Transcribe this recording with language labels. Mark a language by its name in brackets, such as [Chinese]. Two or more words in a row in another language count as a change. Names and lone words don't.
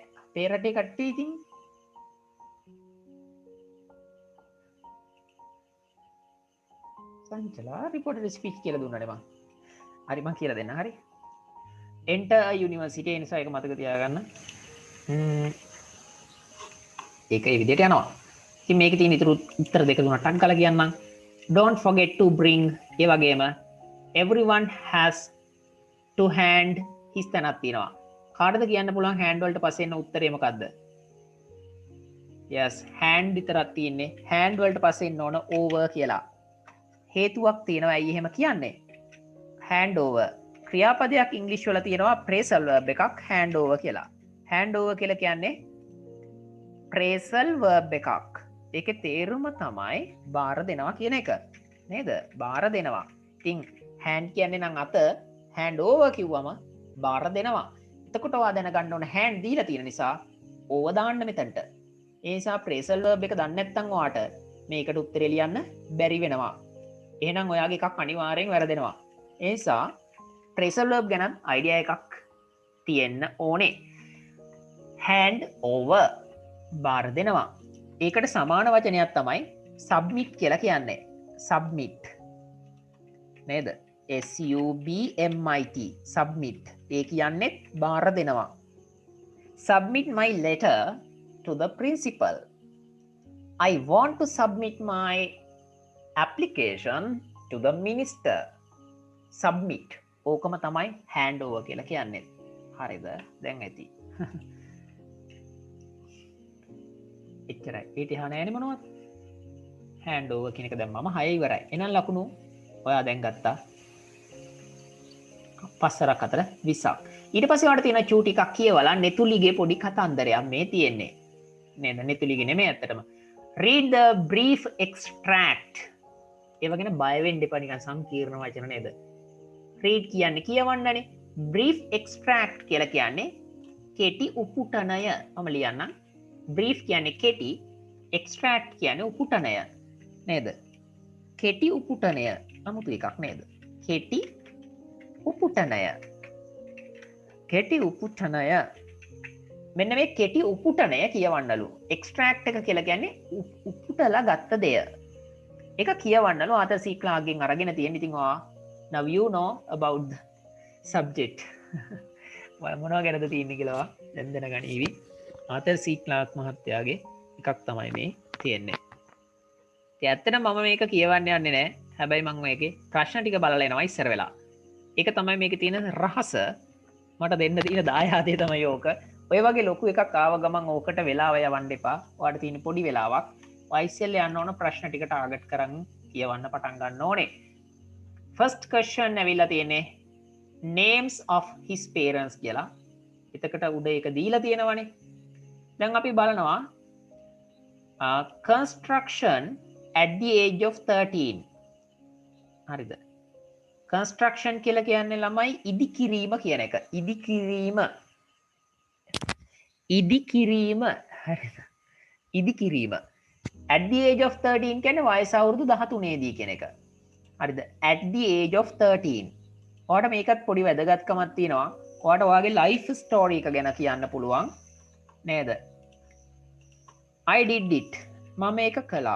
[Sinhala] අපේ රටේ කට්ටිය ඉතින් සංචලා [English] reporter speech [Sinhala] කියලා දුන්නනේ මං. හරි මං කියලා දෙන්න. හරි. [English] enter a university [Sinhala] ඒ නිසා ඒක මතක තියාගන්න. ඒක ඒ විදිහට යනවා. ඉතින් මේකේ තියෙන ඉතුරු උත්තර දෙක තුනක් ටක් ගාලා කියන්නම්. [English] don't forget to bring [Sinhala] ඒ වගේම [English] everyone has to hand his [Sinhala] තැනක් තියෙනවා. කාටද කියන්න පුළුවන් hand වලට පස්සේ එන උත්තරේ මොකද්ද? [English] yes hand [Sinhala] විතරක් තියෙන්නේ. hand වලට පස්සේ එන්න ඕන over කියලා. හේතුවක් තියෙනවා ඇයි එහෙම කියන්නේ. [English] hand over [Sinhala] ක්‍රියාපදයක් ඉංග්‍රීසි වල තියෙනවා [English] phrasal verb [Sinhala] එකක් [English] hand over [Sinhala] කියලා. [English] hand over [Sinhala] කියලා කියන්නේ [English] phrasal verb [Sinhala] එකක්. ඒකේ තේරුම තමයි බාර දෙනවා කියන එක. නේද? බාර දෙනවා. ඉතින් hand කියන්නේ නම් අත [English] hand over [Sinhala] කිව්වම බාර දෙනවා. එතකොට ඔයා දැනගන්න ඕන hand දීලා තියෙන නිසා over දාන්න මෙතනට. ඒ නිසා [English] phrasal verb [Sinhala] එක දන්නේ නැත්නම් ඔයාට මේකට උත්තරේ ලියන්න බැරි වෙනවා. එහෙනම් ඔයාගේ එකක් අනිවාර්යෙන් වැරදෙනවා. ඒ නිසා [English] phrasal verb [Sinhala] ගැන අයිඩියා එකක් තියෙන්න ඕනේ. [English] hand over [Sinhala] බාර දෙනවා. ඒකට සමාන වචනයක් තමයි submit කියලා කියන්නේ. [English] submit නේද? SUBMIT submit. [Sinhala] ඒ කියන්නේ බාර දෙනවා. [English] submit my letter to the principal. I want to submit my application to the minister. [Sinhala] submit ඕකම තමයි [English] hand over [Sinhala] කියලා කියන්නේ. හරිද? දැන් ඇති. එච්චරයි. ඊට එහා නෑනේ මොනවද? [English] hand over [Sinhala] කියන එක දැන් මම 6 ඉවරයි. එහෙනම් ලකුණු ඔයා දැන් ගත්තා. පස්සරක් අතර 20ක්. ඊට පස්සේ වට තියෙන චූටි එකක් කියවලා නෙතුලිගේ පොඩි කතන්දරයක් මේ තියෙන්නේ. නේද? නෙතුලිගේ නෙමෙයි ඇත්තටම. [English] Read the brief extract. [Sinhala] ඒ වගේන බය වෙන්න එපා නිකන් සංකීර්ණ වචන නේද? Read කියන්නේ කියවන්නනේ. [English] Brief extract [Sinhala] කියලා කියන්නේ කෙටි උපුටනය. මම ලියන්නම්. Brief කියන්නේ කෙටි, extract කියන්නේ උපුටනය. නේද? කෙටි උපුටනය. අමුතු එකක් නේද? කෙටි උපුටනය. කෙටි උපුටනය. මෙන්න මේ කෙටි උපුටනය කියවන්නලු. එක්ස්ට්‍රැක්ට් එක කියලා කියන්නේ උපුටලා ගත්ත දෙය. ඒක කියවන්නලු ආතර් සී ක්ලාර්ක්ගෙන් අරගෙන තියෙන. ඉතින් ඔයා [English] now you know about the subject. [Sinhala] මොනවා ගැනද තියෙන්නේ කියලා දැන් දැනගනීවි. ආතර් සී ක්ලාර්ක් මහත්තයාගේ එකක් තමයි මේ තියෙන්නේ. ඉතින් ඇත්තටම මම මේක කියවන්න යන්නේ නැහැ. හැබැයි මම මේකේ ප්‍රශ්න ටික බලලා එනවා ඉස්සර වෙලා. ඒක තමයි මේකේ තියෙන රහස. මට දෙන්න තියෙන දායාදේ තමයි ඕක. ඔය වගේ ලොකු එකක් ආව ගමන් ඕකට වෙලාව යවන්න එපා. ඔයාලට තියෙන පොඩි වෙලාවක්. ඔයිසෙල් යන්න ඕන ප්‍රශ්න ටික ටාගට් කරන් කියවන්න පටන් ගන්න ඕනේ. [English] first question [Sinhala] ඇවිල්ලා තියෙන්නේ [English] names of his parents කියලා. [Sinhala] එතකට උඩ ඒක දීලා තියෙනවනේ. දැන් අපි බලනවා [English] construction at the age of 13. [Sinhala] හරිද? construction කියලා කියන්නේ ළමයි ඉදිකිරීම කියන එක. ඉදිකිරීම. හරිද? ඉදිකිරීම. [English] at the age of 13 [Sinhala] කියන්නේ වයස අවුරුදු 13 දී කියන එක. හරිද? [English] at the age of 13. [Sinhala] ඔයාලට මේකත් පොඩි වැදගත්කමක් තියෙනවා. ඔයාලට ඔයාගේ [English] life story [Sinhala] එක ගැන කියන්න පුළුවන් නේද? [English] I did it. [Sinhala] මම මේක කළා.